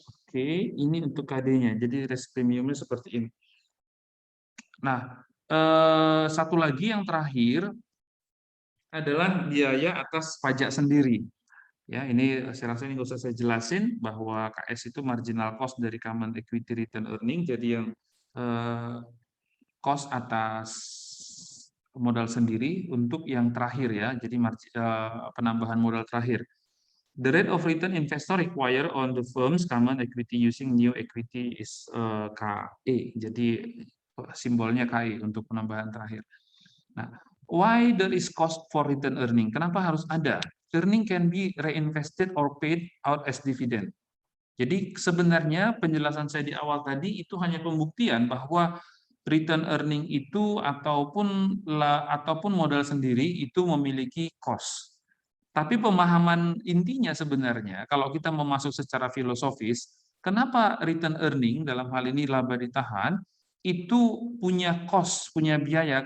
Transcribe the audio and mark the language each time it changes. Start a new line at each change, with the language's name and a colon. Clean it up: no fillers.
Indonesian: Oke, ini untuk KD-nya. Jadi risk premiumnya seperti ini. Nah, satu lagi yang terakhir adalah biaya atas pajak sendiri. Ya, ini saya rasa ini nggak usah saya jelasin bahwa KS itu marginal cost dari common equity return earning. Jadi yang cost atas modal sendiri untuk yang terakhir ya. Jadi penambahan modal terakhir.
English: The rate of return investor require on the firm's common equity using new equity is KE.
Indonesian: Jadi simbolnya KE untuk penambahan terakhir.
English: Nah, why there is cost for return earning?
Indonesian: Kenapa harus ada?
English: Earning can be reinvested or paid out as dividend.
Indonesian: Jadi sebenarnya penjelasan saya di awal tadi itu hanya pembuktian bahwa return earning itu ataupun modal sendiri itu memiliki cost. Tapi pemahaman intinya sebenarnya kalau kita mau masuk secara filosofis, kenapa return earning dalam hal ini laba ditahan itu punya cost, punya biaya?